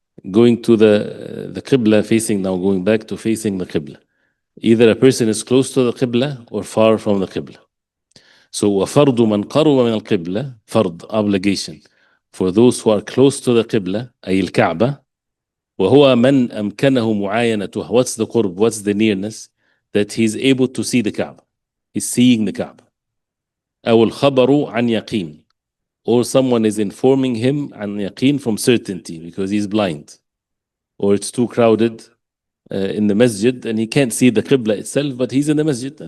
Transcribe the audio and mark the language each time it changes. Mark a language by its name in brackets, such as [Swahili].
[English] going to the Qibla, facing now, going back to facing the Qibla. Either a person is close to the Qibla or far from the Qibla. [Arabic] So وَفَرْضُ مَنْ قَرُبَ مِنَ الْقِبْلَة, فرض, [English] obligation, for those who are close to the Qibla, [Arabic] أي الكعبة, وهو من أمكنه معاينته. [English] What's the qurb? What's the nearness? That he's able to see the Kaaba. He's seeing the Kaaba. [Arabic] أو الخبر عن يقين, [English] or someone is informing him عن يقين, from certainty, because he's blind, or it's too crowded in the masjid and he can't see the Qibla itself, but he's in the masjid.